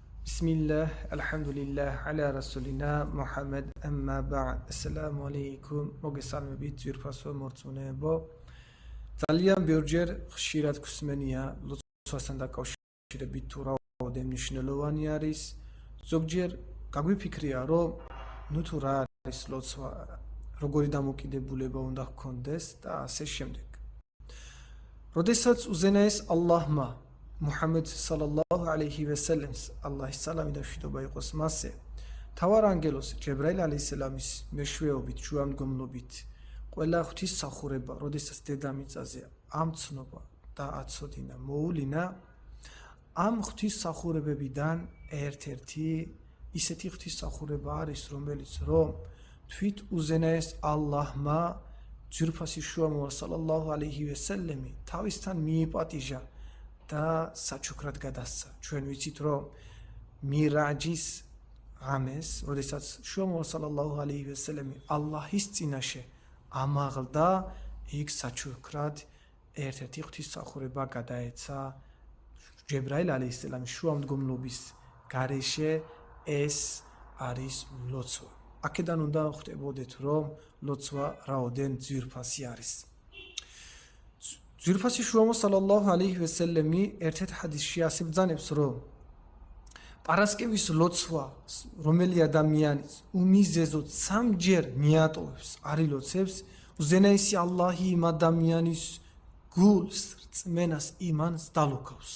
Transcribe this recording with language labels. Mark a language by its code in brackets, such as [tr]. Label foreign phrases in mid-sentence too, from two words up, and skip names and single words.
[ar] بسم الله، الحمد لله، على رسولنا، محمد، أما بعد. السلام عليكم, [ka] მოგესალმებით ძვირფასო მორწმუნეებო. ძალიან ბევრჯერ ხშირად გვსმენია ლოცვასთან დაკავშირებით თუ რაოდენ მნიშვნელოვანი არის. ზოგჯერ გაგვიფიქრია, რომ თუ რა არის ლოცვა, როგორი დამოკიდებულება უნდა ჰქონდეს და ასე შემდეგ. როდესაც უზენაეს ალლაჰმა Muhammad [ar] صلى الله عليه وسلم [ka] Allahის სალამი და მშვიდობა იყოს მასზე თავარ ანგელოს ჯებრაილ ალეისალამის მეშვეობით შუამდგომლობით ყველა ღვთისმსახურება როდესაც დედამიწაზე ამცნობა და აცოდინა მოულინა ამ ღვთისმსახურებებიდან ერთ-ერთი ისეთი ღვთისმსახურება არის რომელიც რომ თვით უზენაეს ალლაჰმა ძვირფასი შუამოვა [ar] صلى الله عليه وسلم [ka] თავისთან მიიპატიჟა და საჩუქრად გადასცა. ჩვენ ვიცით, რომ მირაჯის ღამეს, როდესაც შუამოვა [ar] صلى الله عليه وسلم [ka] ალლაჰის წინაშე ამაღლდა, იქ საჩუქრად ერთ-ერთი ღვთისმსახურება გადაეცა ჯებრაილ ალეისალამის შუამდგომლობის გარეშე ეს არის ლოცვა. აქედან უნდა ხვდებოდეთ, რომ ლოცვა რაოდენ ძვირფასი არის. ძვირფასი შუამოვა [ar] صلى الله عليه وسلم [ka] ერთ-ერთ ჰადისში ასე ბრძანებს, რომ პარასკევის ლოცვა, რომელი ადამიანი უმიზეზოდ სამჯერ მიატოვებს, არილოცებს, უზენაესი ალლაჰი იმ ადამიანის გულს, რწმენას, იმანს დალოქავს.